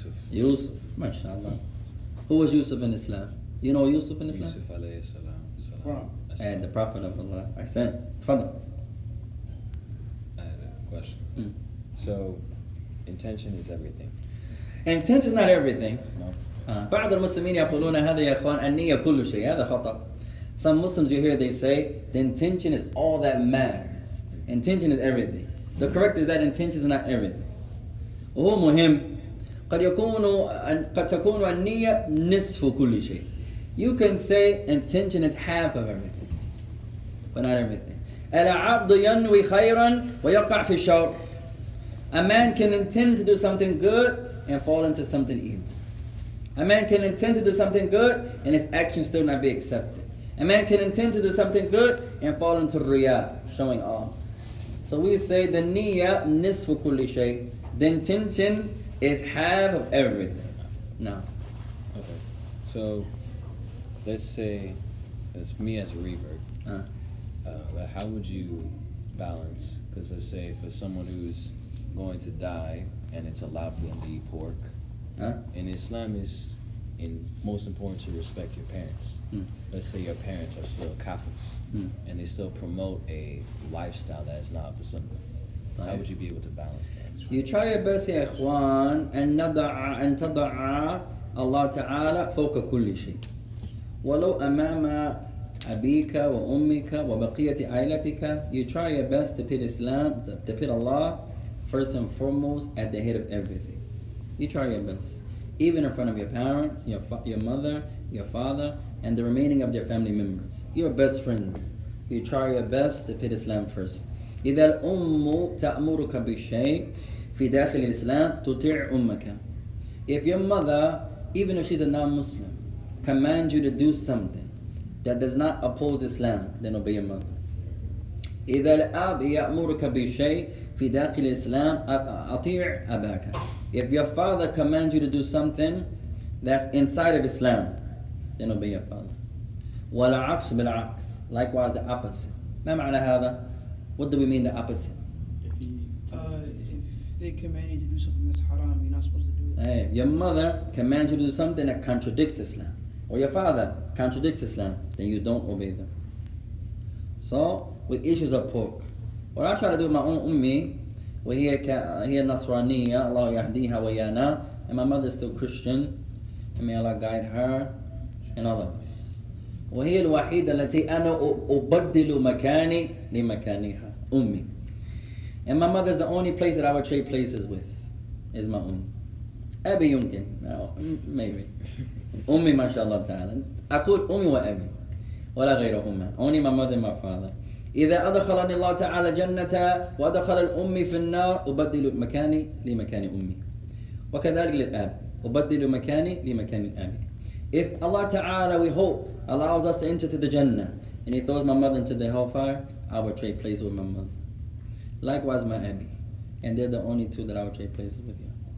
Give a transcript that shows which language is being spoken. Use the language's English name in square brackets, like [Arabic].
[English] Yusuf, mashallah. Who was Yusuf in Islam? You know Yusuf in Islam? Yusuf alayhi salam. And the Prophet of Allah. I sent. Father. I had a question. So, intention is everything. Intention is not everything. No. [Arabic] بعض المسلمين يقولون هذا يا إخوان النية كل شيء. هذا خطأ. [English] Some Muslims you hear they say the intention is all that matters. Intention is everything. The correct is that intention is not everything. [Arabic] وهو مهم. قد تكون النية نصف كل شيء. [English] You can say intention is half of everything, but not everything. [Arabic] العبد ينوي خيرا ويقع في الشر. [English] A man can intend to do something good and fall into something evil. A man can intend to do something good and his actions still not be accepted. A man can intend to do something good and fall into riyah, showing off. So we say the [Arabic] niyyah nisfu kulli shay. [English] The intention is half of everything. No. Okay. So, let's say it's me as a revert. But how would you balance? Because let's say for someone who's going to die and it's allowed for them to eat pork. In Islam, it's most important to respect your parents. Let's say your parents are still Catholics and they still promote a lifestyle that is not of the Sunnah. How would you be able to balance that? You try your best [Arabic] يا إخوان أن تضع الله تعالى فوق كل شيء ولو أمام أبيك وأمك وبقية عائلتك. [English] You try your best to put Islam, to put Allah first and foremost at the head of everything. You try your best. Even in front of your parents, your mother, your father, and the remaining of their family members. Your best friends. You try your best to put Islam first. [Arabic] إذا الأم تأمرك بالشيء في داخل الإسلام تطيع أمك. [English] If your mother, even if she's a non-Muslim, commands you to do something that does not oppose Islam, then obey your mother. [Arabic] إذا الأب يأمرك بشيء في داخل الإسلام أطيع أباك. [English] If your father commands you to do something that's inside of Islam, then obey your father. [Arabic] والعكس بالعكس. [English] Likewise the opposite. [Arabic] ما معنى هذا? [English] What do we mean the opposite? If they command you to do something that's haram, you're not supposed to do it. Hey, your mother commands you to do something that contradicts Islam, or your father contradicts Islam, then you don't obey them. So, with issues of pork, what I try to do with my own ummi, [Arabic] هي نصرانية, [English] Allah [Arabic] يهديها ويانا, [English] and my mother is still Christian, and may Allah guide her and all of us. [Arabic] وهي الوحيدة التي أنا أبدل مكاني لمكانها أمي. [English] And my mother is the only place that I would trade places with, is my [Arabic] أبي يمكن, [English] maybe. [Arabic] أمي ما شاء الله تعالى. أقول أمي وأبي ولا غيرهما. [English] Only my mother and my father. [Arabic] إذا أدخلني الله تعالى جنة وأدخل الأمي في النار أبدل مكاني لمكان أمي. وكذلك للأب أبدل مكاني لمكان أبي. [English] If Allah Ta'ala, we hope, allows us to enter to the Jannah and He throws my mother into the hellfire, I will trade places with my mother. Likewise my Abi. And they're the only two that I will trade places with you.